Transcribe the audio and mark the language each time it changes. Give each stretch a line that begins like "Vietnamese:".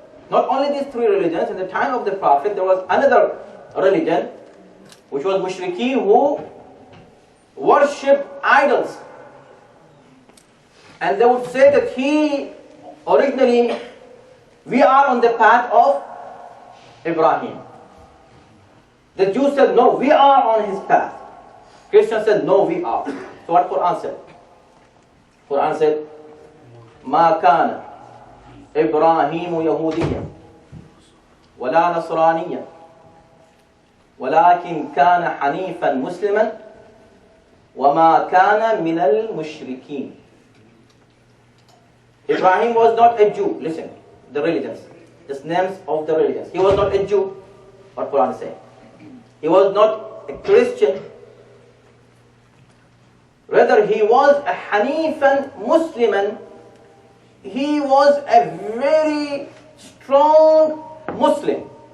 English: Not only these three religions, in the time of the Prophet, there was another religion, which was Mushrikeen, who worshipped idols. And they would say that originally, we are on the path of Ibrahim. The Jews said, no, we are on his path. Christians said, no, we are. So what Quran said? Quran said,
Arabic: ما كان إبراهيم يهوديا ولا نصرانيا ولكن كان حنيفا مسلما وما كان من المشركين.
English: Ibrahim was not a Jew. Listen, the religions, the names of the religions. He was not a Jew, what Quran is saying. He was not a Christian. Rather, he was a Hanifan Musliman. He was a very strong Muslim.